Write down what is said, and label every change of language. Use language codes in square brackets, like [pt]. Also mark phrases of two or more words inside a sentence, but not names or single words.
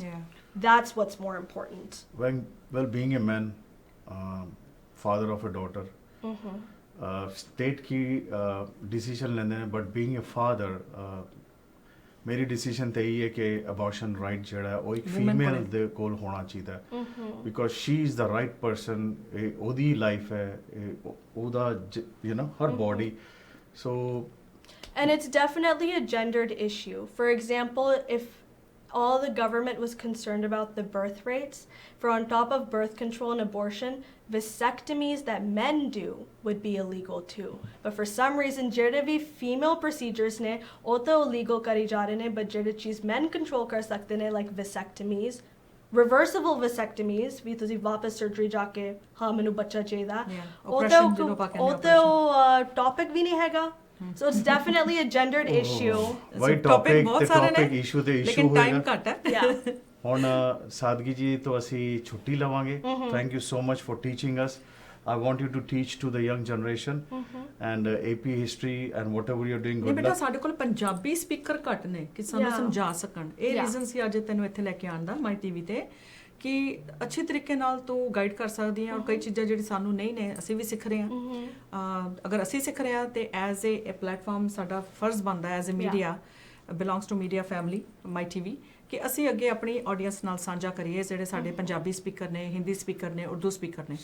[en] Yeah. That's what's more important. Well, being a man, father of a daughter, state [hi] की decision लेने हैं, [en] but being a father, [pa] मेरी decision ਤੇ ਹੀ ਹੈ कि [en] abortion right [pa] ਜਿਹੜਾ ਹੈ ਉਹ ਇੱਕ female ਦੇ ਕੋਲ ਹੋਣਾ ਚਾਹੀਦਾ ਹੈ, [en] because she is the right person, [pa] ਉਹਦੀ life ਹੈ, ਉਹਦਾ [en] her body, [pa] so. [en] And it's definitely a gendered issue. For example, if all the government was concerned about the birth rates, for on top of birth control and abortion, vasectomies that men do would be illegal too. But for some reason, [pa] ਜਿਹੜੇ ਵੀ [en] female procedures [pa] ਨੇ ਉਹ ਤਾਂ illegal ਕਰੀ ਜਾ ਰਹੇ ਨੇ, but ਜਿਹੜੇ ਚੀਜ਼ [en] men control [pa] ਕਰ ਸਕਦੇ ਨੇ, [en] like vasectomies, reversible vasectomies, [pa] ਵੀ ਤੁਸੀਂ ਵਾਪਸ surgery ਜਾ ਕੇ ਹਾਂ ਮੈਨੂੰ ਬੱਚਾ ਚਾਹੀਦਾ, ਉਹ ਤਾਂ topic ਵੀ ਨਹੀਂ ਹੈਗਾ. [en] So it's definitely a gendered issue. Why topic issue the issue [pa] ਲੇਕਿਨ ਟਾਈਮ ਘੱਟ ਹੈ. [en] Yeah. [pa] ਹੁਣ ਸਾਦਗੀ ਜੀ ਤੋਂ ਅਸੀਂ ਛੁੱਟੀ ਲਵਾਂਗੇ. [en] Thank you so much for teaching us. I want you to teach to the young generation and AP history and whatever you're doing. [pa] ਨਹੀਂ ਬੇਟਾ ਸਾਡੇ ਕੋਲ ਪੰਜਾਬੀ ਸਪੀਕਰ ਘੱਟ ਨੇ ਕਿ ਸਾਨੂੰ ਸਮਝਾ ਸਕਣ. ਇਹ ਰੀਜ਼ਨ ਸੀ ਅੱਜ ਤੈਨੂੰ ਇੱਥੇ ਲੈ ਕੇ ਆਉਣ ਦਾ ਮਾਈ ਟੀਵੀ ਤੇ, ਕਿ ਅੱਛੇ ਤਰੀਕੇ ਨਾਲ ਤੂੰ ਗਾਈਡ ਕਰ ਸਕਦੀ ਹੈ, ਔਰ ਕਈ ਚੀਜ਼ਾਂ ਜਿਹੜੀ ਸਾਨੂੰ ਨਹੀਂ ਨੇ ਅਸੀਂ ਵੀ ਸਿੱਖ ਰਹੇ ਹਾਂ. ਅਗਰ ਅਸੀਂ ਸਿੱਖ ਰਹੇ ਹਾਂ ਤੇ [en] as a platform [pa] ਸਾਡਾ ਫਰਜ਼ ਬਣਦਾ [en] as a media, belongs to media family [pa] ਮਾਈ ਟੀਵੀ, ਕਿ ਅਸੀਂ ਅੱਗੇ ਆਪਣੀ ਆਡੀਅנס ਨਾਲ ਸਾਂਝਾ ਕਰੀਏ ਜਿਹੜੇ ਸਾਡੇ ਪੰਜਾਬੀ ਸਪੀਕਰ ਨੇ, ਹਿੰਦੀ ਸਪੀਕਰ ਨੇ, ਉਰਦੂ ਸਪੀਕਰ ਨੇ.